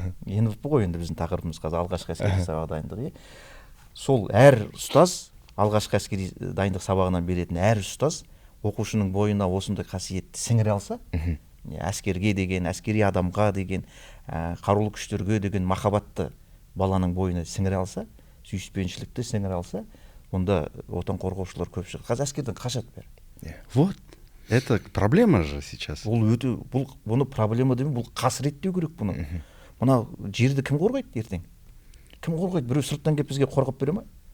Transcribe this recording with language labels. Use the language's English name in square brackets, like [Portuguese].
[Kazakh] НВП ғой енді біздің тақырыбымыз, қазір алғашқы әскери сабақ дайындығы. Сол әр ұстаз, алғашқы әскери дайындық сабағынан беретін әр ұстаз оқушының бойына осындай қасиетті сіңіре алса, әскерге деген, әскери адамға деген, қарулы күштерге деген махаббатты баланың бойына сіңіре алса, сүйіспеншілікті сіңіре алса, онда отан қорғаушылар көп шығады. Қазір әскерден қашады бәрі. [Russian] Вот, это проблема же сейчас. [Kazakh] Бұны проблема демей, бұл қасірет деу керек бұны. Мына жерді кім қорғайды ертең? кім қорғайды? Біреу сырттан келіп бізге қорғап бере ма?